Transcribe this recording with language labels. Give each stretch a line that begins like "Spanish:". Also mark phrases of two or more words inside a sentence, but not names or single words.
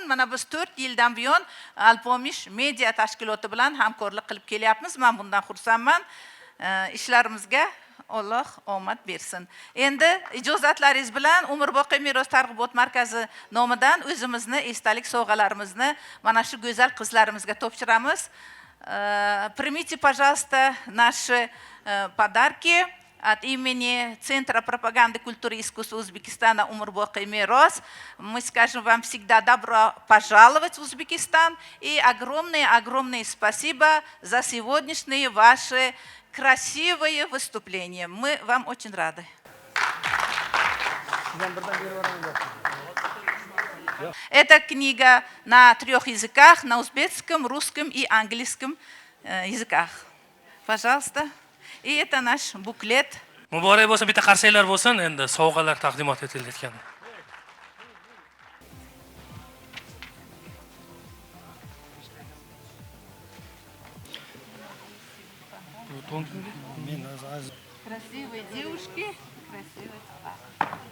Uzbek: Mana biz 4 yildan buyon Alpomish media tashkiloti bilan hamkorlik qilib kelyapmiz. Men bundan xursandman. Ishlarimizga Alloh omad bersin. Endi ijozatlaringiz bilan Umrboqiy meros targ'ibot markazi nomidan o'zimizni esdalik sovg'alarimizni mana shu go'zal qizlarimizga topshiramiz.
Russian: Примите, пожалуйста, наши подарки от имени Центра пропаганды культуры и искусства Узбекистана Умрбоқий Мерос. Мы скажем вам всегда добро пожаловать в Узбекистан и огромное спасибо за сегодняшние ваши красивые выступления. Мы вам очень рады. Эта книга на 3 языках, на узбекском, русском и английском языках. Пожалуйста. И это наш буклет.
Uzbek: Muborak bo'lsin, bitta qarsanglar bo'lsin, endi sovg'alar taqdimot etilayotgan.
Russian: Красивые девушки, красивые парни.